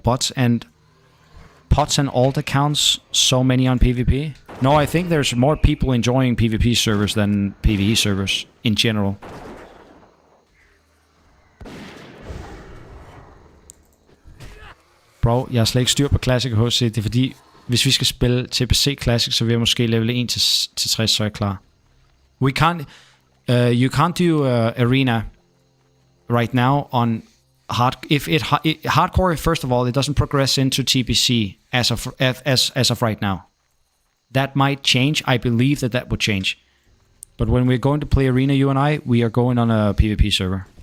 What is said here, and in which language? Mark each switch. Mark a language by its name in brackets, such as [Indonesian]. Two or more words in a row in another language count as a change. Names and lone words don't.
[English] Bots and alt accounts, so many on PvP? No, I think there's more people enjoying PvP servers than PvE servers in general. Bro, [Danish] jeg har slet ikke styr på Classic og HC. Det er fordi, hvis vi skal spille TPC Classic, så vil jeg måske level 1 til 60, så er jeg klar. [English] We can't, you can't do arena right now on hardcore. First of all, it doesn't progress into TPC as of right now. That might change. I believe that would change. But when we're going to play arena, you and I, we are going on a PvP server.